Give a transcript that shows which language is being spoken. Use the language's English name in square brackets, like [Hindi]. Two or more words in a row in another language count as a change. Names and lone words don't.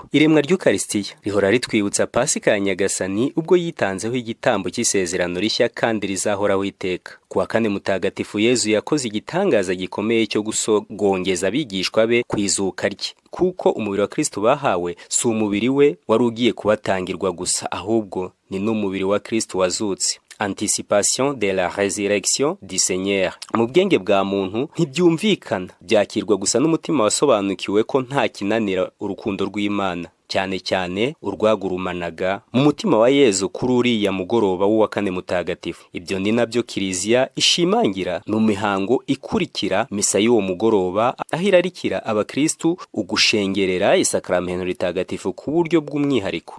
[Kinyarwanda] Iremwa ry'Eucharistia rihora ritwibutsa Pasika ya Nyagasani ubwo yitanzeho igitambo cy'isezerano rishya kandi rizahoraho iteka. Kuwa kane mutagatifu Yezu yakoze igitangaza gikomeye cyo gusogongeza abigishwa be kwizuka rye, kuko umubiri wa Kristo bahawe si umubiri we wari ugiye kubatangirwa gusa, ahubwo ni n'umubiri wa Kristo wazutse. [French] Anticipation de la résurrection du Seigneur. [Kinyarwanda] Mu bwenge bwa muntu ntibyumvikana, byakirwa gusa n'umutima wasobanukiwe ko nta kinanira urukundo rw'Imana, cyane cyane urwagurumanaga mu mutima wa Yezu kuri uriya mugoroba w'uwa kane mutagatifu. Ibyo ni nabyo Kiliziya ishimangira mu mihango ikurikira misa y'uwo mugoroba, aho irarikira abakristu ugushengerera isakramento ritagatifu ku buryo bw'umwihariko.